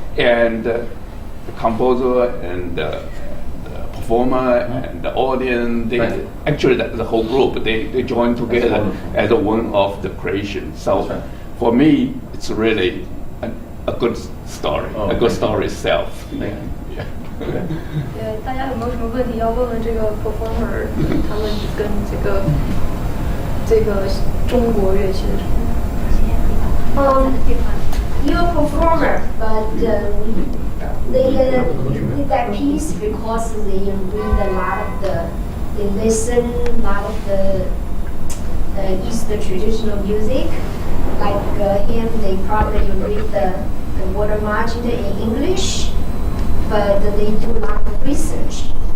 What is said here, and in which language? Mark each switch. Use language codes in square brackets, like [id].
[en] And the composer and the performer and the audience, actually the whole group, they join together as one of the creations. So for me, it's really a good story, a good story itself. Thank you. [zh] 对，大家有没有什么问题要问问这个 performer？他们跟这个中国乐器的什么？ [en] You're a performer, but they did that piece because they read a lot of they listen a lot of the Eastern traditional music. Like him, they probably read the water margin in English, but they do a lot of research.